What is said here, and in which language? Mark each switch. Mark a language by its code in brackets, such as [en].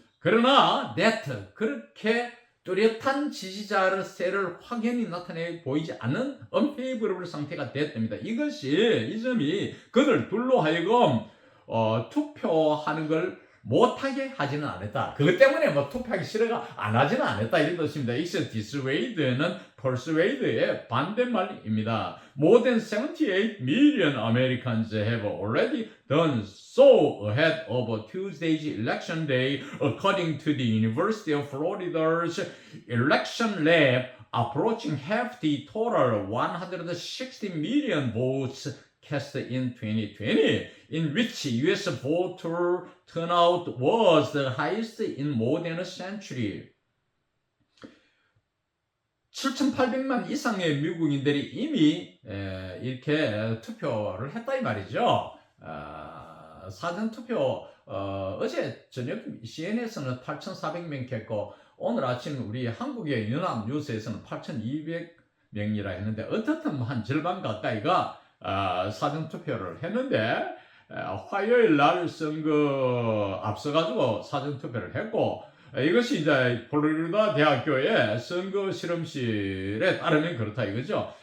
[ko] 그러나 그렇게 뚜렷한 지지자의 세를 확연히 나타내 보이지 않는 unfavorable 상태가 됐답니다. 이 점이 그들 둘로 하여금 투표하는 걸 못하게 하지는 않았다. 그것 때문에 투표하기 싫어가 안 하지는 않았다 이런 뜻입니다. Is dissuade는 persuade의 반대말입니다. [en] More than 78 million Americans have already done so ahead of Tuesday's election day, according to the University of Florida's election lab, approaching half the total 160 million votes cast in 2020, in which U.S. voter turnout was the highest in more than a century. [ko] 7,800만 이상의 미국인들이 이미 이렇게 투표를 했다 이 말이죠. 사전 투표 어제 저녁 CNN에서는 8,400명 했고 오늘 아침 우리 한국의 연합뉴스에서는 8,200명이라 했는데 어떻든 한 절반 가까이가 사전투표를 했는데 화요일 날 선거 앞서가지고 사전투표를 했고 이것이 이제 플로리다 대학교의 선거 실험실에 따르면 그렇다 이거죠.